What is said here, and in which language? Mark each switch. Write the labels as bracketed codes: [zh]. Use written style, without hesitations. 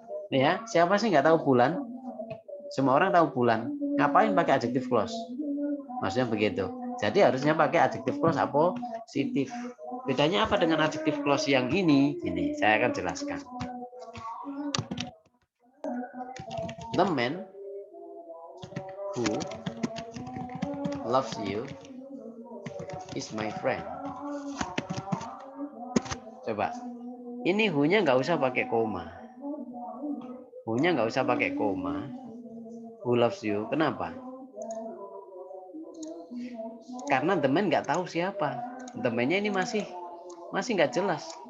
[id] Ya, siapa sih nggak tahu bulan? Semua orang tahu bulan. Ngapain pakai adjective clause? Maksudnya begitu. Jadi harusnya pakai adjective clause apositif. Bedanya apa dengan adjective clause yang ini? Ini saya akan jelaskan. [en] The man who loves you is my friend. [id] Coba. Ini who-nya nggak usah pakai koma. Who-nya nggak usah pakai koma. [en] Who loves you? [id] Kenapa? Karena the man nggak tahu siapa. The man-nya ini masih nggak jelas.